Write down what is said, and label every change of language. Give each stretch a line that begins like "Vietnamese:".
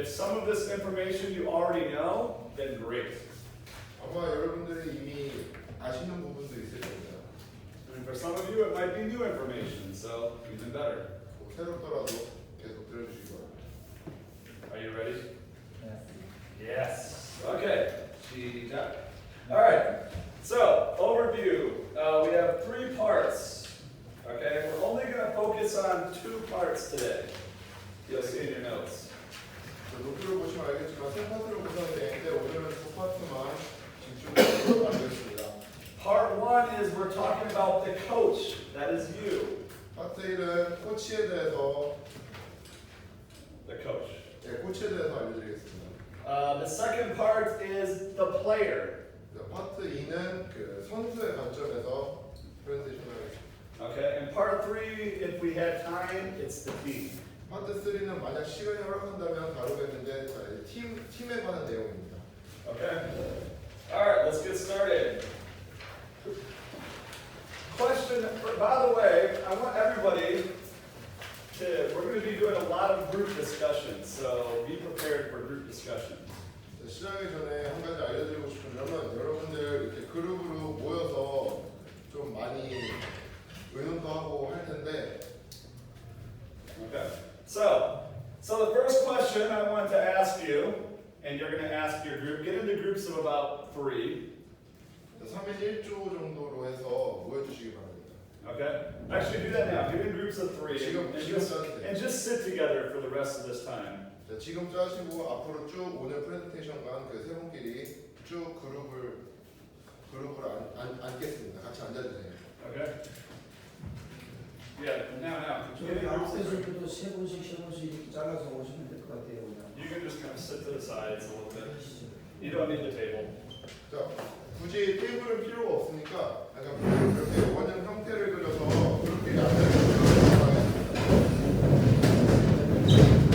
English: If some of this information you already know, then great.
Korean: 아마 여러분들이 이미 아시는 부분도 있을 겁니다.
English: And for some of you, it might be new information, so even better.
Korean: 새롭더라도 계속 들어주시기 바랍니다.
English: Are you ready? Yes. Yes. Okay.
Korean: 시작.
English: All right. So overview. We have 3 parts. Okay. We're only going to focus on 2 parts today. You'll see in your notes.
Korean: 노트를 보시면 알겠지만 세 파트를 구성이 되는데 오늘은 2 파트만 집중적으로 다루겠습니다.
English: Part 1 is we're talking about the coach. That is you.
Korean: 파트 1은 코치에 대해서
English: The coach.
Korean: 코치에 대해서 알려드리겠습니다.
English: The second part is the player.
Korean: 파트 2는 그 선수의 관점에서 프레젠테이션을 하겠습니다.
English: Okay. And part 3, if we had time, it's the team.
Korean: 파트 3는 만약 시간이 허락한다면 다루겠는데 팀에 관한 내용입니다.
English: Okay. All right. Let's get started. Question. By the way, I want everybody to. We're going to be doing a lot of group discussions, so be prepared for group discussion.
Korean: 시작하기 전에 한 가지 알려드리고 싶은 점은 여러분들 이렇게 그룹으로 모여서 좀 많이 의논도 하고 할 텐데.
English: Okay. So the first question I want to ask you, and you're going to ask your group. Get into groups of about 3.
Korean: 3인 1조 정도로 해서 모여주시기 바랍니다.
English: Okay. Actually, do that now. Get in groups of 3
Korean: 지금
English: and just sit together for the rest of this time.
Korean: 자, 지금 짜시고 앞으로 쭉 오늘 프레젠테이션과 그 세 분끼리 쭉 그룹을 앉겠습니다. 같이 앉아주세요.
English: Okay. Yeah. Now. Get in
Korean: 저희
English: groups of 3.
Korean: 앞에서도 세 번씩 이렇게 잘라서 오시면 될 것 같아요.
English: You can just kind of sit to the sides a little bit. You don't need the table.
Korean: 자, 굳이 테이블은 필요가 없으니까 약간 이렇게 원형 형태를 그려서 그룹끼리 앉아주시면 하겠습니다.